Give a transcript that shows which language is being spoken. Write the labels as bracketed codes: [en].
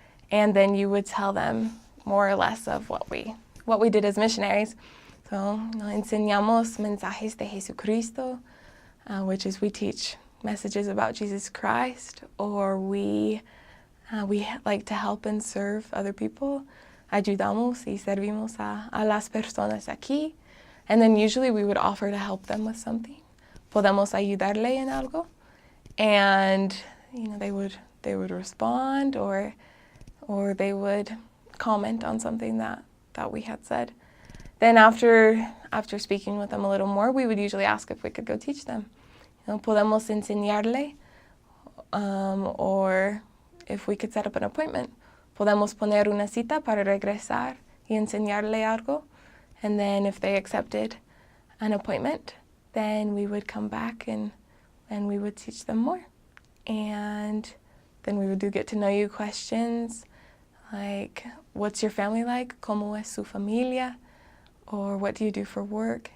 [en] And then you would tell them more or less of what we did as missionaries. So, you know, [es] enseñamos mensajes de Jesucristo, [en] which is we teach messages about Jesus Christ, or we like to help and serve other people. [es] Ayudamos y servimos a las personas aquí. [en] And then usually we would offer to help them with something. [es] Podemos ayudarle en algo. [en] And, you know, they would respond or they would comment on something that we had said. Then after speaking with them a little more, we would usually ask if we could go teach them. You know, [es] podemos enseñarle, [en] or if we could set up an appointment. [es] Podemos poner una cita para regresar y enseñarle algo. [en] And then if they accepted an appointment, then we would come back and we would teach them more. And then we would do get to know you questions, like, what's your family like? [es] ¿Cómo es su familia? [en] Or what do you do for work?